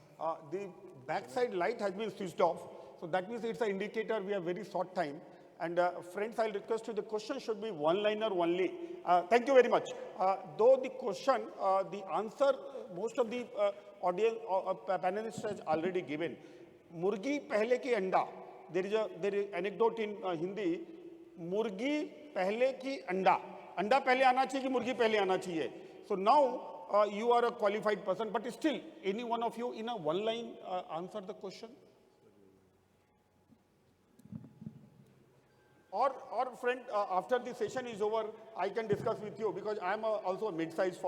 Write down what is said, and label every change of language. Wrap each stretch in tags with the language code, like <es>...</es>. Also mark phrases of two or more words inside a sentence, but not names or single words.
<en>The backside light has been switched off. So that means it's an indicator we have very short time. And friends, I'll request you, the question should be one-liner only. Thank you very much. Though the question, the answer, most of the audience panelists has already given.</en> <hi>मुर्गी पहले कि अंडा.</hi> <en>There is anecdote in Hindi.</en> <hi>मुर्गी पहले कि अंडा. अंडा पहले आना चाहिए कि मुर्गी पहले आना चाहिए.</hi> <en>So now you are a qualified person, but still, any one of you in a one line answer the question? Or friend, after the session is over, I can discuss with you because I am also a mid-sized firm.</en>